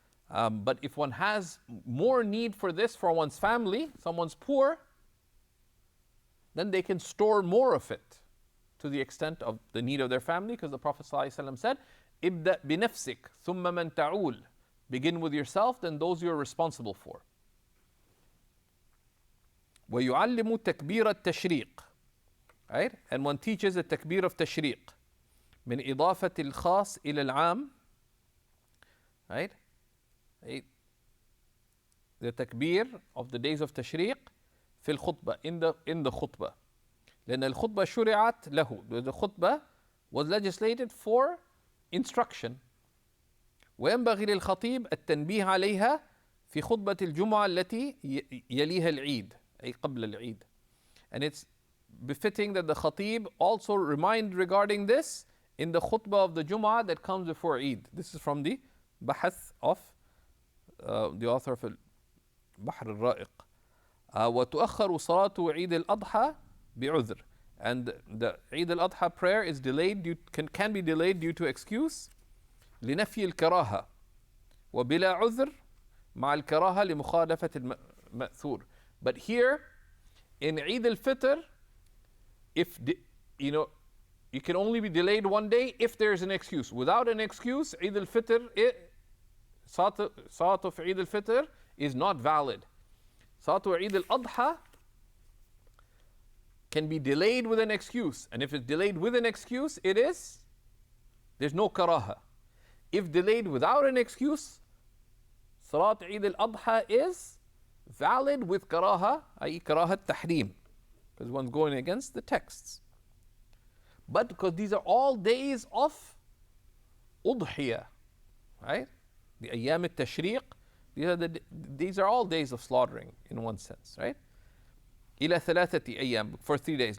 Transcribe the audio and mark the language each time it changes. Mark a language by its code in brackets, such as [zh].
[en] But if one has more need for this for one's family, someone's poor, then they can store more of it to the extent of the need of their family, because the Prophet ﷺ said, [ar] "Ibda binafsik, thumma man ta'ul." [en] Begin with yourself, then those you're responsible for. [ar] وَيُعَلِّمُ تَكْبِيرَ التَّشْرِيقِ, right? [en] And one teaches the takbir of tashriq, [ar] من إضافة الخاص إلى العام, [en] right? The takbir of the days of tashriq [ar] في الخطبة, [en] in the khutbah. [ar] لأن الخطبة شرعت له. [en] The khutbah was legislated for instruction. [ar] وينبغي للخطيب التنبيه عليها في خطبة الجمعة التي يليها العيد، أي قبل العيد. [en] And it's befitting that the khatib also remind regarding this in the khutbah of the Jum'ah that comes before Eid. This is from the bahath of the author of Bahr al-Ra'iq. [ar] وتؤخر صلاة عيد الأضحى بعذر. [en] And the Eid al-Adha prayer is delayed, can be delayed due to excuse. [ar] لنفي الكراهة وبلا عذر مع الكراهة لمخالفة المأثور. [en] But here in Eid al-Fitr, if you can only be delayed one day if there's an excuse. Without an excuse, Eid al-Fitr, Salat of Eid al-Fitr is not valid. Salat of Eid al-Adha can be delayed with an excuse. And if it's delayed with an excuse, there's no karaha. If delayed without an excuse, Salat Eid al-Adha is valid with karaha, i.e. karaha tahrim, because one's going against the texts. But because these are all days of udhiyah, right? The ayyam al-tashriq, these are all days of slaughtering in one sense, right? [ar] إلى ثلاثة أيام, [en] for 3 days.